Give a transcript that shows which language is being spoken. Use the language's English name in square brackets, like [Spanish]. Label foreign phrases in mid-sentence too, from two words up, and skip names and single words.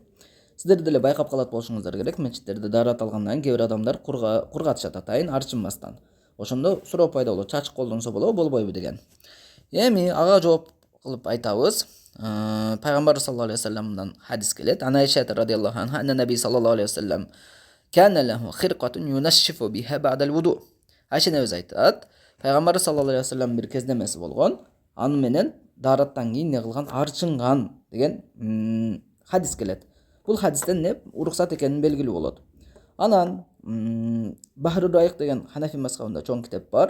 [Kyrgyz] Сиздер деле байкап калат болушуңуздар керек. Мечиттерде даарат алгандан кээ бир адамдар кургатышат атайын арчынбастан. Ошондо суроо пайда болот. Чачык колдонсо болобу, болбойбу деген. Эми ага жооп кылып айтабыз. Пайгамбар [Arabic] صلى الله عليه وسلم [Kyrgyz] хадис келет. [Arabic] عن عائشة رضي الله عنها أن النبي صلى الله عليه وسلم كان له خرقة ينشف بها بعد الوضوء. [Kyrgyz] Айша небез айтат. Пайгамбар [Arabic] صلى الله عليه وسلم [Kyrgyz] бир кездемеси болгон. Аны менен даараттан кийин не кылган? Арчынган деген хадис келет. Бул хадистен не уруксат экени белгилүү болот. Анан Бахру Райык деген Ханафи мазхабында чоң китеп бар.